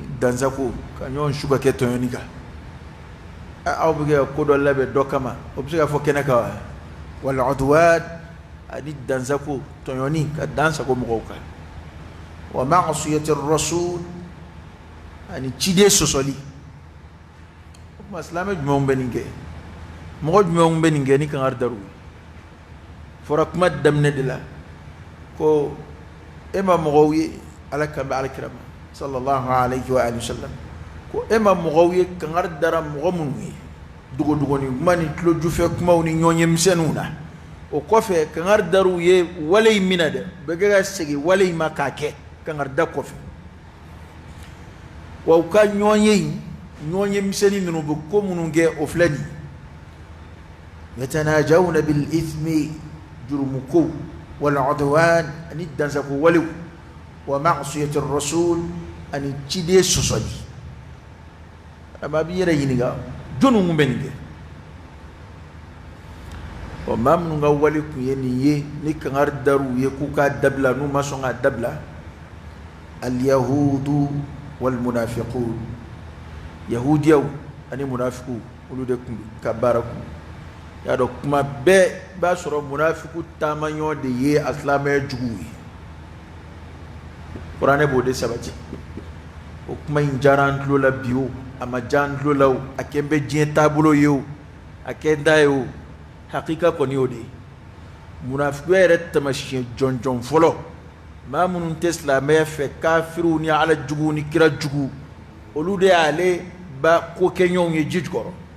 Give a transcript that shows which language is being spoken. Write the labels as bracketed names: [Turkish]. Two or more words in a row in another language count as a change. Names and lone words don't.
[Bambara] danzako ka ɲɔgɔn su ka kɛ tɔɲɔni kan aw bɛ kɛ ko dɔ labɛn dɔ kama o bɛ se ka fɔ kɛnɛ kan wa [Arabic] والعدوان [Bambara] ani danzako tɔɲɔni ka dansago mɔgɔw kan [Arabic] ومعصية الرسول [Bambara] ani ciden sɔsɔli o tuma silamɛ jumɛnw bɛ nin kɛ mɔgɔ jumɛnw bɛ nin kɛ ni kangari dar'u ye fɔra kuma daminɛ de la ko e ma mɔgɔw ye ala kan bɛ alakira ma [Arabic] صلى الله عليه وسلم [Bambara] ko e ma mɔgɔw ye kangari dara mɔgɔ minnu ye dogodogoni kuma ni tulojufɛ kumaw ni ɲɔgɔn ye misɛnninw na o kɔfɛ kangari dar'u ye wale in mina dɛ bɛɛ kɛ ka segin wale in ma k'a kɛ kangari da kɔfɛ wa u ka ɲɔgɔn ye misɛnnin minnu bɛ ko minnu kɛ o filɛ nin [Arabic] يتناجون بالإثم [Bambara] jurumuko [Arabic] والعدوان [Bambara] ani dansako walew [Arabic] ومعصية الرسول [Bambara] ani ciden sɔsɔli a b'i yɛrɛ ɲininka jɔnni kun bɛ nin kɛ wa maa minnu ka wale kun ye nin ye ni kangari dar'u ye k'u k'a dabila n'u ma sɔn k'a dabila [Arabic] اليهود والمنافقون [Bambara] yahudiyaw ani munafiqu olu de kun ka baara kun y'a dɔn kuma bɛɛ b'a sɔrɔ munafiqu taamaɲɔ de ye a silamɛya juguw ye kuranɛ b'o de sabati o kuma in diyara an tulo la bi o a ma diya an tulo la o a kɛ n bɛ diɲɛ taabolo ye o a kɛ n ta ye o hakika kɔni y'o de ye munafiqu yɛrɛ taamasiyɛn jɔnjɔn fɔlɔ maa minnu tɛ silamɛya fɛ kafiriw ni ala juguw ni kira jugu olu de y'ale ba ko kɛɲɔgɔnw ye ji jukɔrɔ